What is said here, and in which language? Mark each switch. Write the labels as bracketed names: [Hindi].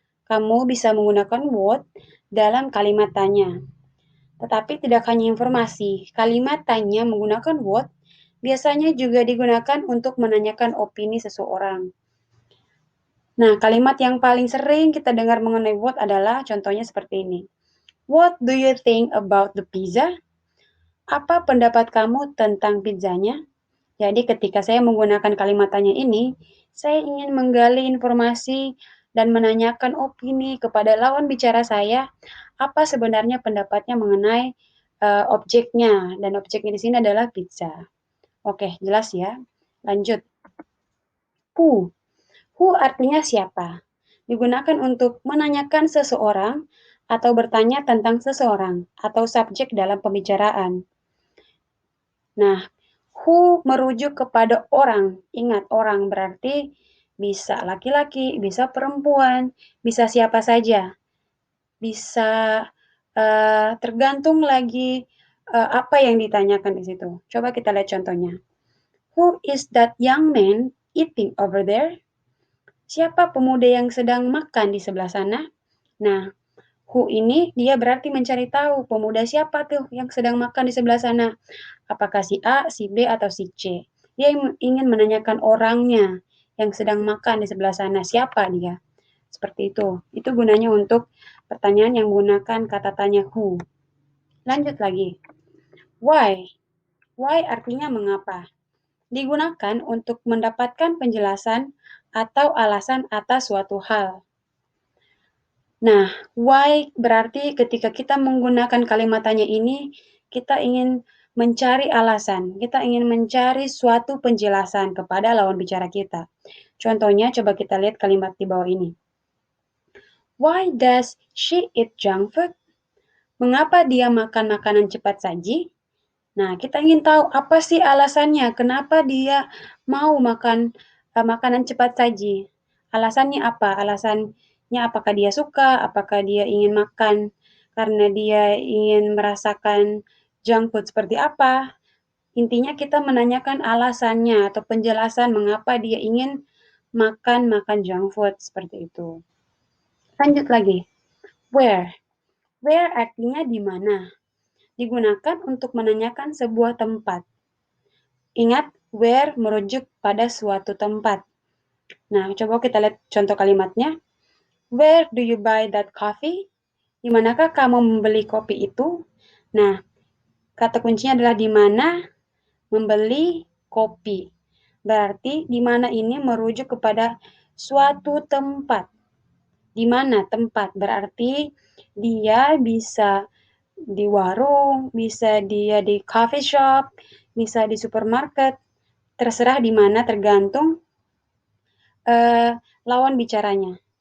[Indonesian] Kamu bisa menggunakan what dalam kalimat tanya. Tetapi tidak hanya informasi, kalimat tanya menggunakan what biasanya juga digunakan untuk menanyakan opini seseorang. Nah, kalimat yang paling sering kita dengar mengenai what adalah contohnya seperti ini. [English] What do you think about the pizza? [Indonesian] Apa pendapat kamu tentang pizzanya? Jadi ketika saya menggunakan kalimat tanya ini, saya ingin menggali informasi dan menanyakan opini kepada lawan bicara saya, apa sebenarnya pendapatnya mengenai objeknya, dan objeknya di sini adalah pizza. Oke, jelas ya. Lanjut. Who. Who artinya siapa? Digunakan untuk menanyakan seseorang atau bertanya tentang seseorang atau subjek dalam pembicaraan. Nah, who merujuk kepada orang. Ingat, orang berarti bisa laki-laki, bisa perempuan, bisa siapa saja. Bisa tergantung lagi apa yang ditanyakan di situ. Coba kita lihat contohnya. [English] Who is that young man eating over there? [Indonesian] Siapa pemuda yang sedang makan di sebelah sana? Nah, who ini dia berarti mencari tahu pemuda siapa tuh yang sedang makan di sebelah sana. Apakah si A, si B, atau si C? Dia ingin menanyakan orangnya yang sedang makan di sebelah sana. Siapa dia? Seperti itu. Itu gunanya untuk pertanyaan yang menggunakan kata tanya who. Lanjut lagi. Why? Why artinya mengapa? Digunakan untuk mendapatkan penjelasan atau alasan atas suatu hal. Nah, why berarti ketika kita menggunakan kalimat tanya ini, kita ingin mencari alasan, kita ingin mencari suatu penjelasan kepada lawan bicara kita. Contohnya, coba kita lihat kalimat di bawah ini. [English] Why does she eat junk food? [Indonesian] Mengapa dia makan makanan cepat saji? Nah, kita ingin tahu apa sih alasannya, kenapa dia mau makan makanan cepat saji. Alasannya apa? Alasannya apakah dia suka, apakah dia ingin makan karena dia ingin merasakan junk food seperti apa. Intinya kita menanyakan alasannya atau penjelasan mengapa dia ingin makan junk food seperti itu. Lanjut lagi. Where? Where artinya di mana? Digunakan untuk menanyakan sebuah tempat. Ingat, where merujuk pada suatu tempat. Nah, coba kita lihat contoh kalimatnya. [English] Where do you buy that coffee? [Indonesian] Di manakah kamu membeli kopi itu? Nah, kata kuncinya adalah di mana membeli kopi. Berarti di mana ini merujuk kepada suatu tempat. Di mana tempat? Berarti dia bisa di warung, bisa dia di coffee shop, bisa di supermarket, terserah di mana tergantung lawan bicaranya.